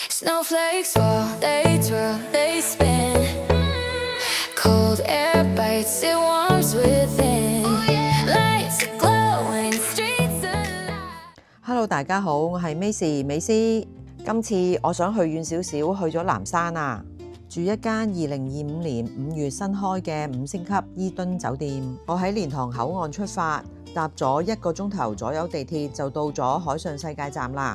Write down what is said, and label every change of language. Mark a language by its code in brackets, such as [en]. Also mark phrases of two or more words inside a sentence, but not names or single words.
[en] Snowflakes fall, they twirl, they spin. Cold air bites, it warms within. Lights are glowing, streets alive. Hello， [yue] 大家好，我係 Macy 美詩。今次我想去遠少少，去咗南山啊，住一間2025年5月新開嘅5星級伊敦酒店。我喺蓮塘口岸出發，搭咗1個鐘頭左右地鐵就到咗海上世界站啦。